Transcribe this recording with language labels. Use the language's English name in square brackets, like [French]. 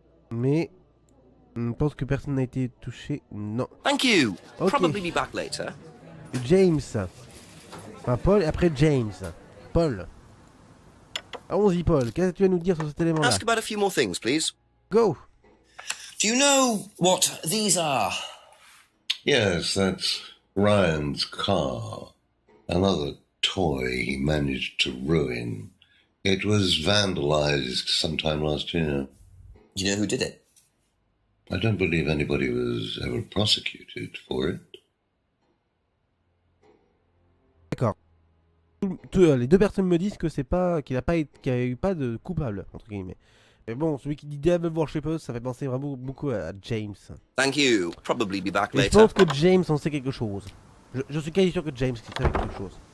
[French] Mais je pense que personne n'a été touché. Non. [English] Thank you. Okay. Probably be back later. James. [French] Enfin Paul et après James. Paul. Allons-y Paul. Qu'est-ce que tu vas nous dire sur cet élément-là? [English] Ask about a few more things, please. Go. Do you know what these are? Yes, that's Ryan's car. Another toy he managed to ruin. It was vandalized sometime last year. Do you know who did it? I don't believe anybody was ever prosecuted for it. [French] D'accord. Les deux personnes me disent que c'est pas qu'il y a eu pas de coupable entre guillemets. Mais bon, celui qui dit Devil Worshippers, ça fait penser vraiment beaucoup à James. [English] Thank you. Probably be back [French] Et je [English] later. [French] pense que James en sait quelque chose. Je suis quasi sûr que James sait quelque chose.